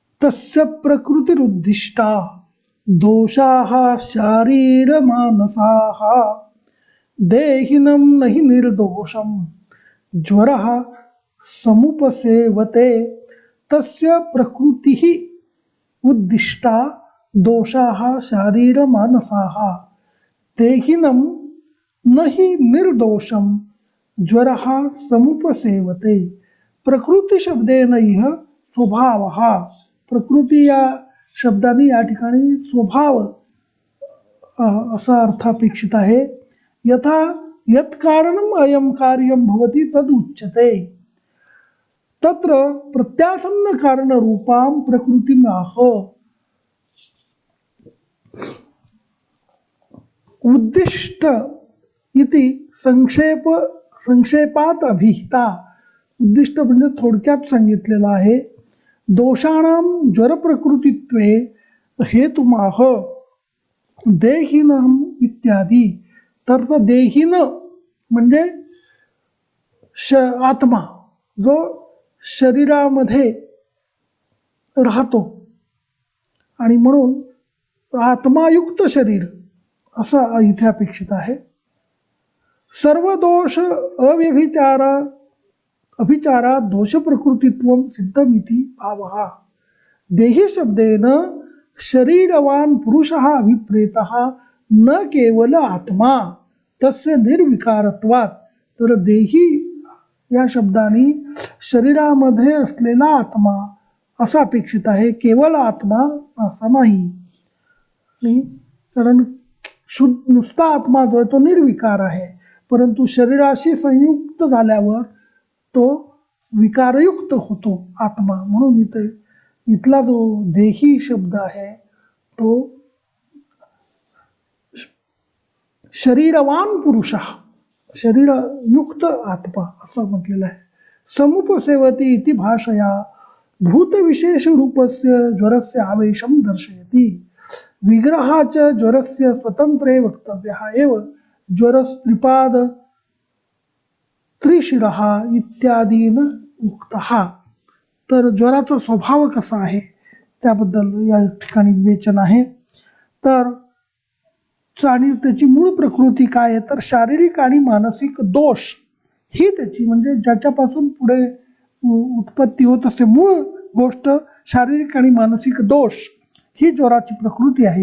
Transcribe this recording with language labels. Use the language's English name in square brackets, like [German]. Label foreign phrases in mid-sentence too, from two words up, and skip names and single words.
[Sanskrit] तस्य प्रकृतिरुद्दिष्टा दोषाः शारीरमानसाः देहिनं नहि निर्दोषं ज्वरः समुपसेवते तस्य प्रकृतिः उद्दिष्टा दोषाः शारीरमानसाः देहिनं नहि निर्दोषं ज्वरः समुपसेवते. प्रकृती शब्देन इह स्वभावः. [Marathi] प्रकृती या शब्दाने या ठिकाणी स्वभाव असा अर्थ अपेक्षित आहे. [Sanskrit] यथा यत् कारणम अयम कार्यम भवति तद उच्यते. तत्र प्रत्यासन्न कारण रूपां प्रकृतिम् आह. उद्दिष्ट इति संक्षेपात अभिहिता. [Marathi] उद्दिष्ट म्हणजे थोडक्यात सांगितलेलं आहे. [Sanskrit] दोषाणां ज्वर प्रकृतित्वे हेतुमाह देहिनम इत्यादी. [Marathi] तर देहिन म्हणजे आत्मा जो शरीरामध्ये राहतो आणि म्हणून आत्मायुक्त शरीर असा इथे अपेक्षित आहे. [Sanskrit] सर्व दोष अभिचारा दोष प्रकृतित्वं सिद्धमिति भावः. देही शब्देन शरीरवान पुरुषः अभिप्रेतः न केवल आत्मा तस्य निर्विकारत्वात्. [Marathi] तर देही या शब्दाने शरीरामध्ये असलेला आत्मा असा अपेक्षित आहे, केवळ आत्मा असा नाही. कारण नुसता आत्मा जो आहे तो निर्विकार आहे, परंतु शरीराशी संयुक्त झाल्यावर तो विकारयुक्त होतो आत्मा. म्हणून इथला जो देही शब्द आहे तो शरीरवान पुरुष, शरीरयुक्त आत्मा असं म्हटलेलं आहे. [Sanskrit] समुपसेवती इति भाषया भूत विशेष रूपस्य ज्वरस्य आवेशम दर्शयति. विग्रहाच ज्वरस्य स्वतंत्रे वक्तव्यः एव ज्वरस्त्रिपाद त्रिशिरः इत्यादीन उक्तः. [Marathi] तर ज्वराचा स्वभाव कसा आहे त्याबद्दल या ठिकाणी विवेचन आहे. तर आणि त्याची मूळ प्रकृती काय आहे, तर शारीरिक आणि मानसिक दोष ही त्याची म्हणजे ज्याच्यापासून पुढे उत्पत्ती होत असते मूळ गोष्ट शारीरिक आणि मानसिक दोष ही ज्वराची प्रकृती आहे.